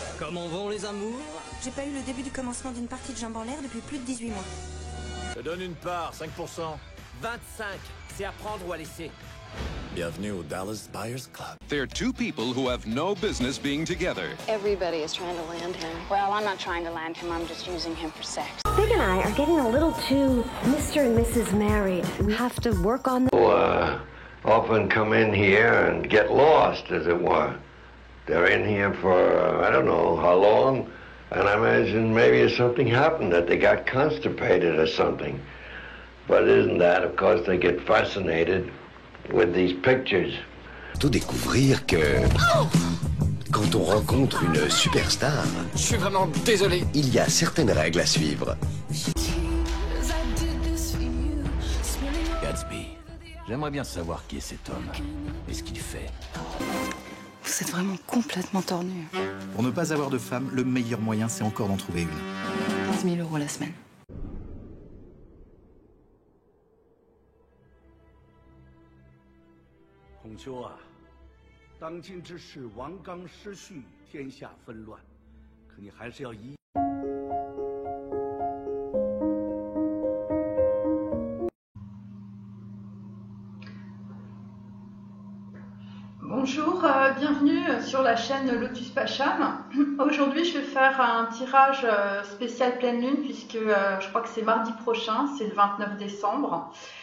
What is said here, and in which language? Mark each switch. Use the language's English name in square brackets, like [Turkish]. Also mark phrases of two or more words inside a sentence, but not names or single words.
[French] Comment vont les amours? J'ai pas eu le début du commencement d'une partie de jambes en l'air depuis plus de 18 mois. Je te donne une part, 5%. 25, c'est à prendre ou à laisser. Bienvenue au Dallas Buyers Club. [English] They're two people who have no business being together. Everybody is trying to land him. Well, I'm not trying to land him, I'm just using him for sex. Big and I are getting a little too Mr. and Mrs. Married. We have to work on the... often come in here and get lost, as it were. They're in here for, I don't know how long, and I imagine maybe something happened, that they got constipated or something. But isn't that, of course, they get fascinated with these pictures. [French] Faut découvrir que quand on rencontre une superstar, Je suis vraiment désolé. il y a certaines règles à suivre. Gatsby, j'aimerais bien savoir qui est cet homme et ce qu'il fait. Vous êtes vraiment complètement tordu. Pour ne pas avoir de femme, le meilleur moyen, c'est encore d'en trouver une. 15 000 € la semaine. [Chinese] 孔丘啊，当今之事，王纲失序，天下纷乱，可你还是要依。 [French] Bonjour, bienvenue sur la chaîne Lotus Pacham. Aujourd'hui, je vais faire un tirage spécial pleine lune puisque je crois que c'est mardi prochain, c'est le 29 décembre.